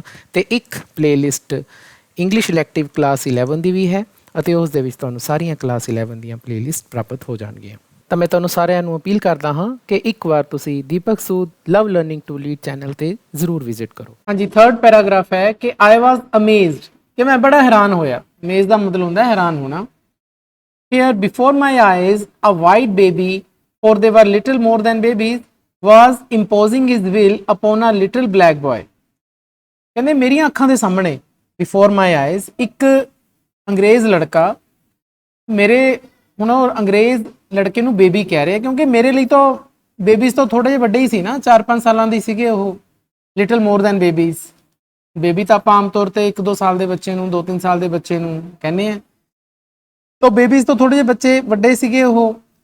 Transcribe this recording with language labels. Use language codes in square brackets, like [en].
[pa] ਅਤੇ ਇੱਕ playlist English elective class 11 ਦੀ ਵੀ ਹੈ ਅਤੇ ਉਸ ਦੇ ਵਿੱਚ ਤੁਹਾਨੂੰ ਸਾਰੀਆਂ ਕਲਾਸ 11 ਦੀਆਂ ਪਲੇਲਿਸਟ ਪ੍ਰਾਪਤ ਹੋ ਜਾਣਗੀਆਂ। ਤਾਂ ਮੈਂ ਤੁਹਾਨੂੰ ਸਾਰਿਆਂ ਨੂੰ ਅਪੀਲ ਕਰਦਾ ਹਾਂ ਕਿ ਇੱਕ ਵਾਰ ਤੁਸੀਂ ਦੀਪਕ ਸੂਦ ਲਵ ਲਰਨਿੰਗ ਟੂ ਲੀਡ ਚੈਨਲ ਤੇ ਜ਼ਰੂਰ ਵਿਜ਼ਿਟ ਕਰੋ। ਹਾਂਜੀ, ਥਰਡ ਪੈਰਾਗ੍ਰਾਫ ਹੈ ਕਿ [en] I was amazed, [pa] ਕਿ ਮੈਂ ਬੜਾ ਹੈਰਾਨ ਹੋਇਆ। ਅਮੇਜ਼ ਦਾ ਮਤਲਬ ਹੁੰਦਾ ਹੈ ਹੈਰਾਨ ਹੋਣਾ। [en] Here before my eyes a white baby, for they were little more than babies, was imposing his will upon a little black boy। [pa] ਕਹਿੰਦੇ ਮੇਰੀਆਂ ਅੱਖਾਂ ਦੇ ਸਾਹਮਣੇ [en] before my eyes [pa] ਇੱਕ ਅੰਗਰੇਜ਼ ਲੜਕਾ, ਮੇਰੇ ਹੁਣ ਉਹ ਅੰਗਰੇਜ਼ ਲੜਕੇ ਨੂੰ ਬੇਬੀ ਕਹਿ ਰਿਹਾ ਕਿਉਂਕਿ ਮੇਰੇ ਲਈ ਤਾਂ ਬੇਬੀਜ਼ ਤੋਂ ਥੋੜੇ ਜਿਹੇ ਵੱਡੇ ਹੀ ਸੀ ਨਾ, 4-5 ਸਾਲਾਂ ਦੀ ਸੀਗੇ ਉਹ। [en] little more than babies, [pa] baby ਤਾਂ ਆਪਾਂ ਆਮ ਤੌਰ ਤੇ 1-2 ਸਾਲ ਦੇ ਬੱਚੇ ਨੂੰ, 2-3 ਸਾਲ ਦੇ ਬੱਚੇ ਨੂੰ ਕਹਿੰਦੇ ਆ, ਤਾਂ ਬੇਬੀਜ਼ ਤੋਂ ਥੋੜੇ ਜਿਹੇ ਬੱਚੇ ਵੱਡੇ ਸੀਗੇ ਉਹ।